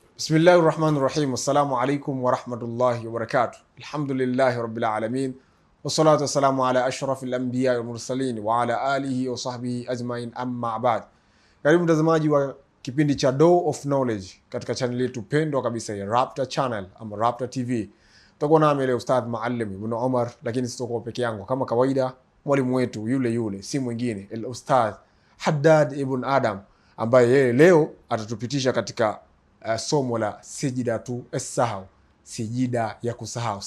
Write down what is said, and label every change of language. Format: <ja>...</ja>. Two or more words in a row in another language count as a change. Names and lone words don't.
<ar>بسم الله الرحمن الرحيم السلام عليكم ورحمة الله وبركاته. الحمد لله رب العالمين والصلاة والسلام على أشرف الأنبياء والمرسلين وعلى آله وصحبه أجمعين أما بعد.</ar> <sw>Karibu mtazamaji wa kipindi cha Door of Knowledge katika channel yetu pendwa kabisa ya Rapta Channel ama Rapta TV. Tutakuwa nami leo Ustadh Maalim Ibn Omar, lakini sitakuwa peke yangu. Kama kawaida, mwalimu wetu yule si mwingine el Ustadh Haddad Ibn Adam, ambaye yeye leo atatupitisha katika somo la</sw> <ar>سجدة السهو,</ar> <sw>sijida ya kusahau.</sw>